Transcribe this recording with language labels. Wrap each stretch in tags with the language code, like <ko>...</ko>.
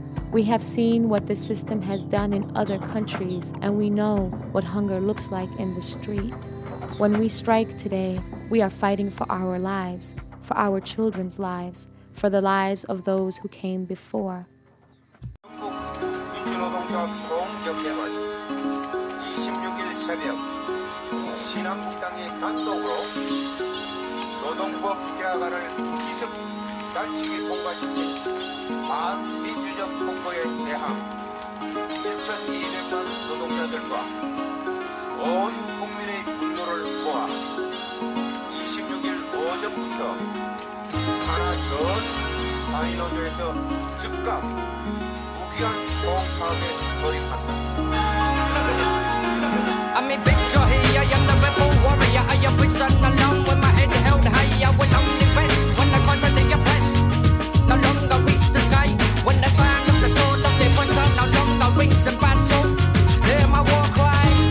<en>We have seen what the system has done in other countries, and we know what hunger looks like in the street. When we strike today, we are fighting for our lives, for our children's lives, for the lives of those who came before.</en> <ko>민주노동자 총경쟁은 26일 새벽 신한국당이 단독으로 노동법 개혁안을 기습 날치기 통과시킨 반민주적 폭거에 대항 1,200만 노동자들과 온 국민의 분노를 모아 26일 오전부터 산하 전 다이노조에서 즉각 무기한 총파업에 돌입한다.</ko> <en>I'm a victor here, I am the rebel warrior. I have risen along with my head held high. I will only rest when the cause of the oppressed no longer reach the sky. When the sound of the sword of the oppressor no longer rings in battle, hear my war cry.</en>